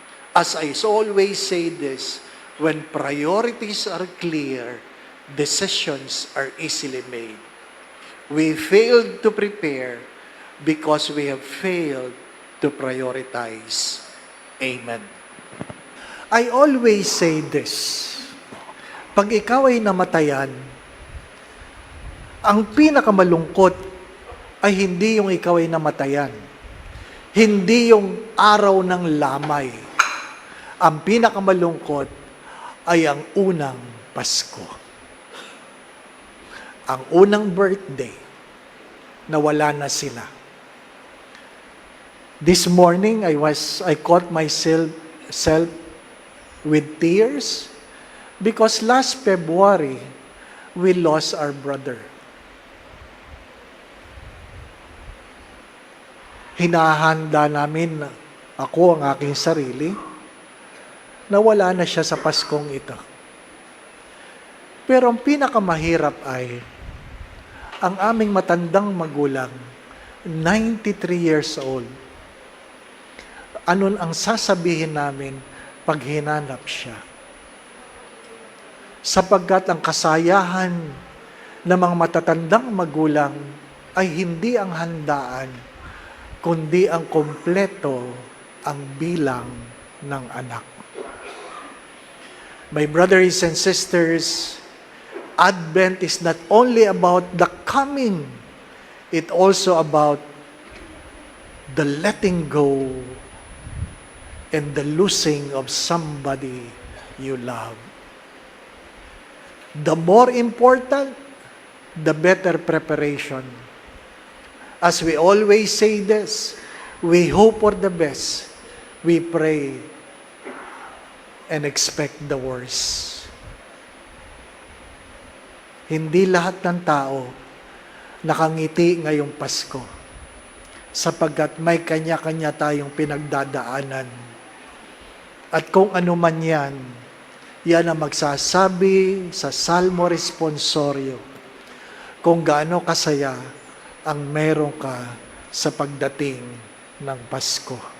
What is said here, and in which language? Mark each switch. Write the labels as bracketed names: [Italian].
[English] As I always say this, when priorities are clear, decisions are easily made. We failed to prepare because we have failed to prioritize. Amen. I always say this. [Filipino] Pag ikaw ay namatayan, ang pinakamalungkot ay hindi yung ikaw ay namatayan. Hindi yung araw ng lamay. Ang pinakamalungkot ay ang unang Pasko. Ang unang birthday na wala na sila. [English] This morning, I caught myself with tears Because last February, we lost our brother. [Filipino] Hinahanda namin, ako ang aking sarili, na wala na siya sa Paskong ito. Pero ang pinakamahirap ay, ang aming matandang magulang, [English] 93 years old, [Filipino] anon ang sasabihin namin pag hinanap siya? Sapagkat ang kasayahan ng mga matatandang magulang ay hindi ang handaan, kundi ang kompleto ang bilang ng anak. [English] My brothers and sisters, Advent is not only about the coming, it also about the letting go and the losing of somebody you love. The more important, the better preparation. As we always say this, we hope for the best, we pray and expect the worst. [Filipino] Hindi lahat ng tao nakangiti ngayong Pasko, sapagkat may kanya-kanya tayong pinagdadaanan. At kung ano man yan ang magsasabi sa Salmo Responsorio kung gaano kasaya ang meron ka sa pagdating ng Pasko.